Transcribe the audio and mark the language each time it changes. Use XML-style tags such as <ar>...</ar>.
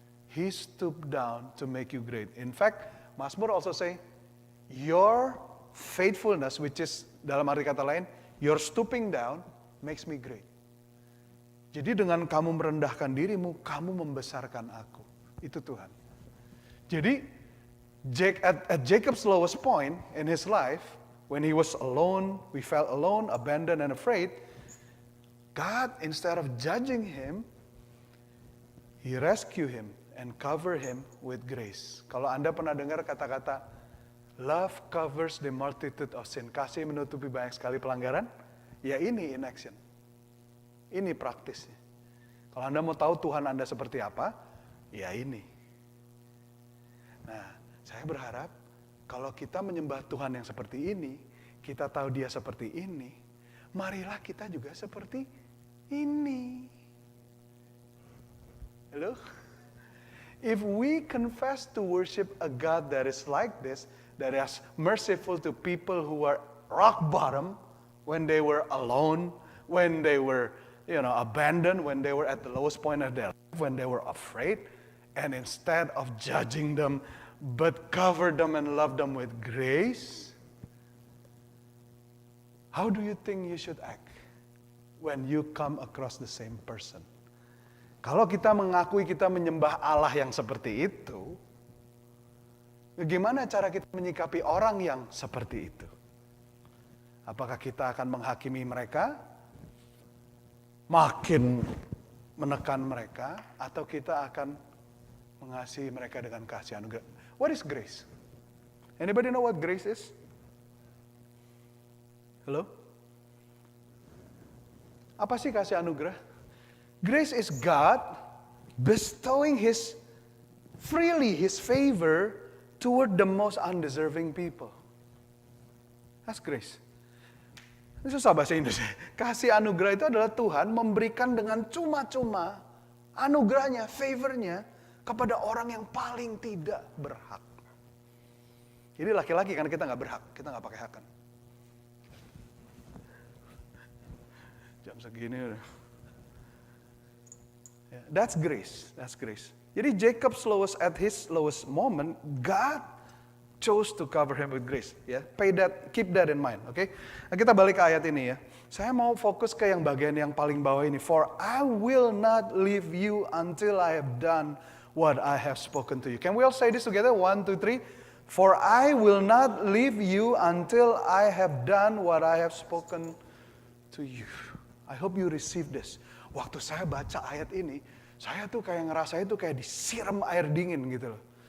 <en>He stooped down to make you great. In fact, Mazmur also say, your faithfulness, which is</en> <id>dalam arti kata lain,</id> <en>your stooping down makes me great.</en> <id>Jadi dengan kamu merendahkan dirimu, kamu membesarkan aku. Itu Tuhan.</id> <en>Jadi at Jacob's lowest point in his life, when he was alone, we felt alone, abandoned and afraid, God, instead of judging him, he rescued him and covered him with grace.</en> <id>Kalau Anda pernah dengar kata-kata</id> <en>love covers the multitude of sin.</en> <id>Kasih menutupi banyak sekali pelanggaran. Ya ini</id> <en>in action.</en> <id>Ini praktisnya. Kalau Anda mau tahu Tuhan Anda seperti apa, ya ini. Nah, saya berharap kalau kita menyembah Tuhan yang seperti ini, kita tahu Dia seperti ini, marilah kita juga seperti ini.</id> <en>Hello? If we confess to worship a God that is like this, that is merciful to people who are rock bottom, when they were alone, when they were, abandoned, when they were at the lowest point of their life, when they were afraid, and instead of judging them, but cover them and love them with grace, how do you think you should act when you come across the same person?</en> <id>Kalau kita mengakui kita menyembah Allah yang seperti itu, bagaimana cara kita menyikapi orang yang seperti itu? Apakah kita akan menghakimi mereka, makin menekan mereka, atau kita akan mengasihi mereka dengan kasih anugerah?</id> <en>What is grace? Anybody know what grace is? Hello?</en> <id>Apa sih kasih anugerah?</id> <en>Grace is God bestowing His freely His favor toward the most undeserving people. That's grace.</en> <id>Ini susah bahasa Indonesia. Kasih anugerah itu adalah Tuhan memberikan dengan cuma-cuma anugerahnya, favornya kepada orang yang paling tidak berhak. Jadi laki-laki karena kita nggak berhak, kita nggak pakai hak kan. Jam segini udah.</id> <en>That's grace, that's grace. Jadi Jacob's at his lowest moment, God chose to cover him with grace. Ya, keep that in mind, oke?</en> <id>Nah, kita balik ke ayat ini ya. Saya mau fokus ke yang bagian yang paling bawah ini.</id> <en>For I will not leave you until I have done what I have spoken to you. Can we all say this together? 1, 2, 3. For I will not leave you until I have done what I have spoken to you. I hope you receive this.</en> <id>Waktu saya baca ayat ini, saya tuh kayak ngerasa itu kayak disiram air dingin gitu loh.</id>